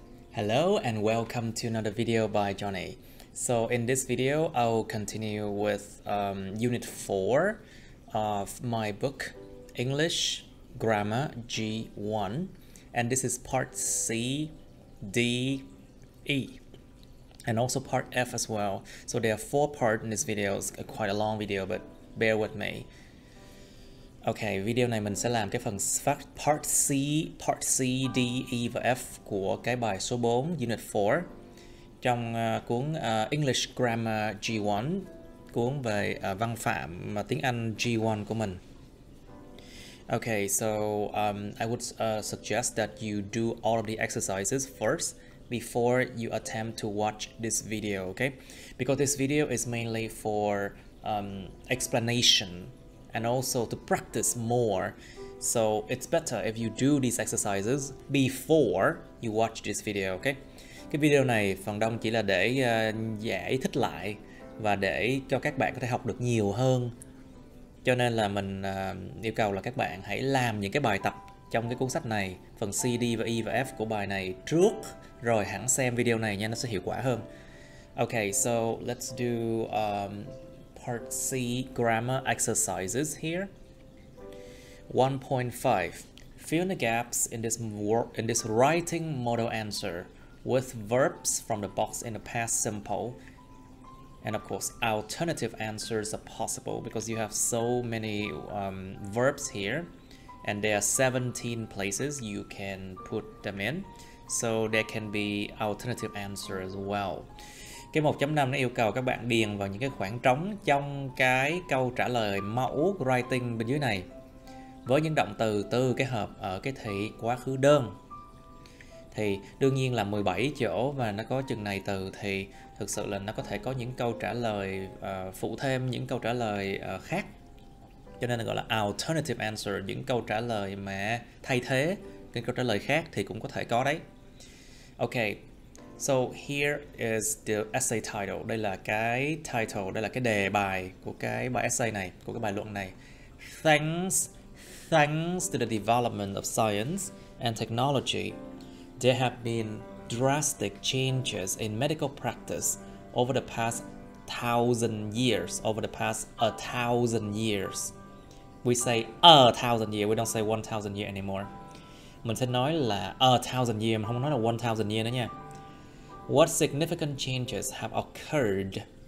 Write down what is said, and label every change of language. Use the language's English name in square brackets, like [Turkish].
[English] Hello and welcome to another video by Johnny. So in this video, I'll continue with Unit 4 of my book, English Grammar G1. And this is part C, D, E, and also part F as well. So there are 4 parts in this video. It's quite a long video, but bear with me. [Vietnamese] Ok, video này mình sẽ làm cái phần phát part C, D, E và F của cái bài số 4 Unit 4 trong cuốn English Grammar G1, cuốn về văn phạm tiếng Anh G1 của mình. [English] Okay, so I would suggest that you do all of the exercises first before you attempt to watch this video, okay? Because this video is mainly for explanation and also to practice more. So it's better if you do these exercises before you watch this video, okay? [Vietnamese] Cái video này phần đông chỉ là để giải thích lại và để cho các bạn có thể học được nhiều hơn. Cho nên là mình yêu cầu là các bạn hãy làm những cái bài tập trong cái cuốn sách này, phần C, D và E và F của bài này trước, rồi hẳn xem video này nha, nó sẽ hiệu quả hơn. [English] Okay, so let's do part C grammar exercises here. 1.5. Fill in the gaps in this writing model answer with verbs from the box in the past simple. And of course, alternative answers are possible because you have so many verbs here, and there are 17 places you can put them in. So there can be alternative answer as well. [Vietnamese] Cái 1.5 nó yêu cầu các bạn điền vào những cái khoảng trống trong cái câu trả lời mẫu writing bên dưới này với những động từ từ cái hợp ở cái thị quá khứ đơn. Thì đương nhiên là 17 chỗ và nó có chừng này từ thì thực sự là nó có thể có những câu trả lời phụ thêm những câu trả lời khác. Cho nên là gọi là [English] alternative answer, [Vietnamese] những câu trả lời mà thay thế cái câu trả lời khác thì cũng có thể có đấy. [English] Ok. So here is the essay title. [Vietnamese] Đây là cái title, đây là cái đề bài của cái bài essay này, của cái bài luận này. [English] Thanks to the development of science and technology, there have been drastic changes in medical practice over the past 1,000 years. Over the past 1,000 years. We say 1,000 years, we don't say 1,000 years anymore. [Vietnamese] Mình sẽ nói là [English] 1,000 years, [Vietnamese] mà không nói là 1,000 years nữa nha. [English] What significant changes have occurred?